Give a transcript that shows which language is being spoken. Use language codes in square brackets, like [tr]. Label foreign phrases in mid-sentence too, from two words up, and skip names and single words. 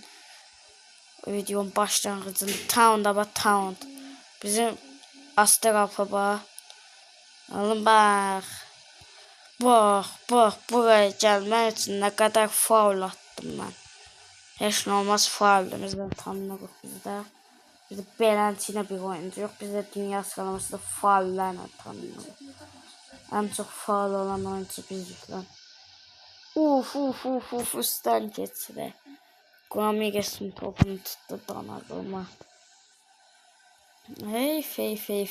[tr] Videonun başlangıcında Town'da bak Town. Bizim Asteralp'a bak. Alın bak. Bak buraya gelmek için ne kadar faul attım ben. Hiç olmaz fauldu. Bizden [az] tanınırıq bizdə. Bizdə beləncə bir oyuncu yox. Bizdə dünya sıralamasında faullarla tanınırıq. [tr] En çok faul olan oyuncu biziz lan. Uf üstten geçti. Guamigas'ın topunu tuttu Donnarumma. Hey.